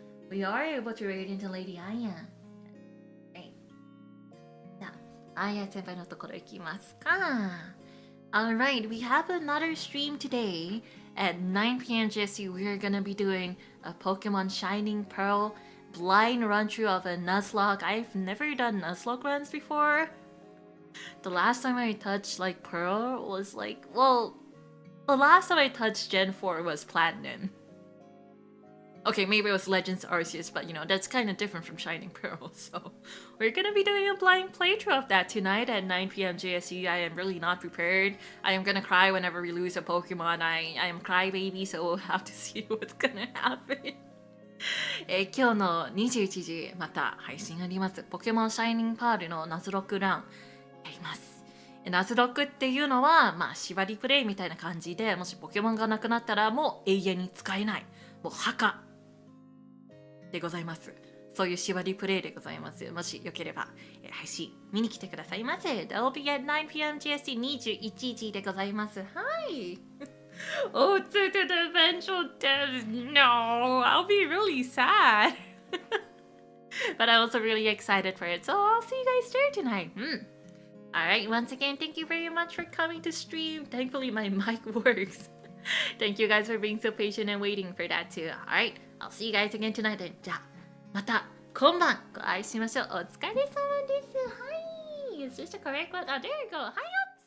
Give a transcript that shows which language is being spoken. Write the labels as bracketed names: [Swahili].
[English] We are able to raid into Lady Aya. Right. [Japanese] じゃあ、Aya 先輩のところ行きますか。 [English] Alright, we have another stream today. At 9 p.m. GST, we are gonna be doing a Pokemon Shining Pearl blind run through of a Nuzlocke. I've never done Nuzlocke runs before. The last time I touched like Pearl was like, well, the last time I touched Gen 4 was Platinum. Okay, maybe it was Legends Arceus, but you know, that's kind of different from Shining Pearl. So we're gonna be doing a blind playthrough of that tonight at 9 p.m. JSE. I am really not prepared. I am gonna cry whenever we lose a Pokemon. I am crybaby, so we'll have to see what's gonna happen. [Japanese] 今日の21時また配信あります。ポケモンシャイニングパールのナズロックランやります。ナズロックっていうのは、まあ、縛りプレイみたいな感じで、もしポケモンがなくなったらもう永遠に使えない。もう墓でございます。そういう縛りプレイでございます。もしよければ、配信見に来てくださいませ。 [English] That'll be at 9 p.m. [Japanese] GST 21時でございます。はい。 [English] Oh, to the eventual death. No, I'll be really sad. But I'm also really excited for it. So I'll see you guys there tonight. Alright, once again, thank you very much for coming to stream. Thankfully, my mic works. Thank you guys for being so patient and waiting for that too. Alright, I'll see you guys again tonight. [Japanese] じゃあ、また今晩ご愛しましょう。お疲れ様です。はい。 [English] Is this the correct one? Oh, there you go. Hi.